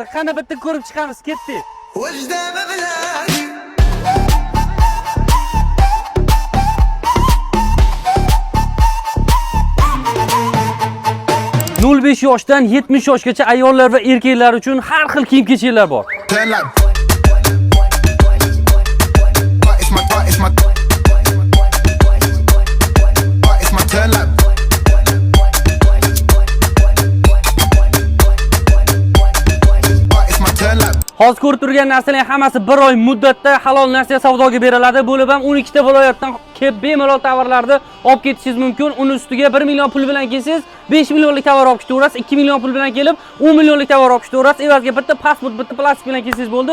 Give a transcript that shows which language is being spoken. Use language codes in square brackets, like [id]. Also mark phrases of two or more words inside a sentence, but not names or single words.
[uz] Qani bitta ko'rib chiqamiz, ketdik. وجدة مبلغي 05 yoshdan 70 yoshgacha ayollar va erkaklar uchun har xil kiyim-kechaklar bor. [en] Turn like it's my turn like it's my turn like [uz] Hozir ko'rib turgan narsalar hammasi 1 oy muddatda halol nasiya savdoga beriladi. Bo'lib ham 12 ta viloyatdan kelib bemalol tovarlarni olib ketishingiz mumkin. Uni ustiga 1 million pul bilan kelsangiz 5 millionlik tovar olib ketaverasiz. 2 million pul bilan kelib 10 millionlik tovar olib ketaverasiz. Evaziga bitta pasport, bitta plastik bilan kelsangiz bo'ldi.